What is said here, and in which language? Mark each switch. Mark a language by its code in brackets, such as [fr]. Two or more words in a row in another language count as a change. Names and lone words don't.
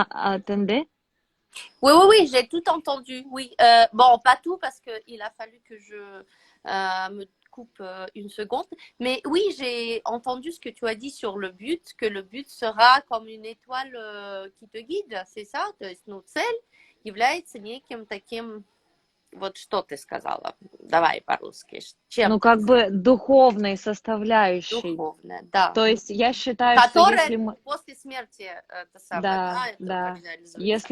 [fr] attendez? oui, oui, oui, j'ai tout entendu. Oui. Bon, pas tout parce qu'il a fallu que je me coupe une seconde. Mais oui, j'ai entendu ce que tu as dit sur le but, que le but sera comme une étoile qui te guide, c'est ça? [ru] То есть, ну, цель является неким таким. Вот что ты сказала? Давай по-русски. Ну, Чем как бы духовной составляющей. духовная? Да. То есть я считаю, что Которая если мы... после смерти, это самое, Да, да, это как да. реализуется.